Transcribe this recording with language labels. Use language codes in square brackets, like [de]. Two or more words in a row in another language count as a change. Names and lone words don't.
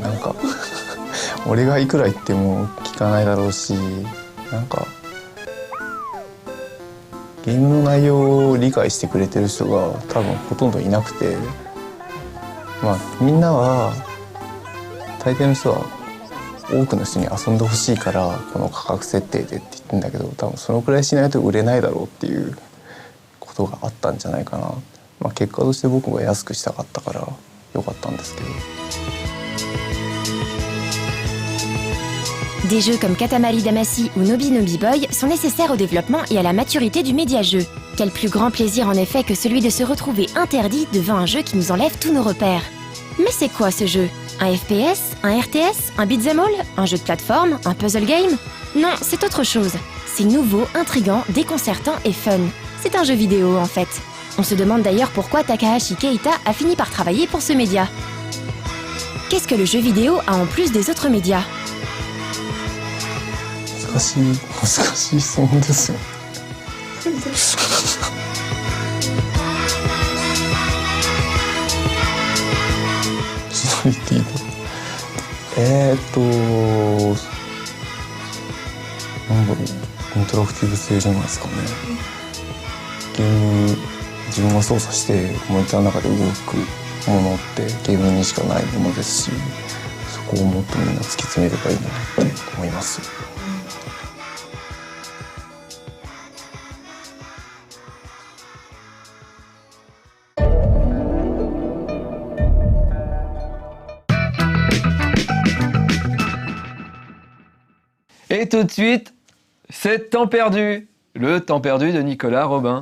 [ja] なんか俺がいくら言っても聞かないだろうし、なんかゲームの内容を理解してくれてる人が多分ほとんどいなくて、まあみんなは大抵の人は多くの人に遊んでほしいからこの価格設定でって言ってんだけど、多分そのくらいしないと売れないだろうっていうことがあったんじゃないかな。まあ結果として僕が安くしたかったからよかったんですけど。 [fr] Des jeux comme Katamari Damacy ou Nobi Nobi Boy sont nécessaires au développement et à la maturité du média-jeu. Quel plus grand plaisir en effet que celui de se retrouver interdit devant un jeu qui nous enlève tous nos repères. Mais c'est quoi ce jeu? Un FPS? Un RTS? Un [en] beat'em all? [fr] Un jeu de plateforme? Un [en] puzzle game? [fr] Non, c'est autre chose. C'est nouveau, intriguant, déconcertant et fun. C'est un jeu vidéo en fait. On se demande d'ailleurs pourquoi Takahashi Keita a fini par travailler pour ce média. Qu'est-ce que le jeu vidéo a en plus des autres médias? [ja] 難しい質問ですよ。言っていいの？なんだろう、インタラクティブ性じゃないですかね。ゲーム自分が操作してモニターの中で動くものってゲームにしかないものですし、そこをもっとみんな突き詰めればいいなって思います。 [fr] Et tout de suite, c'est Temps perdu, le temps perdu de Nicolas Robin.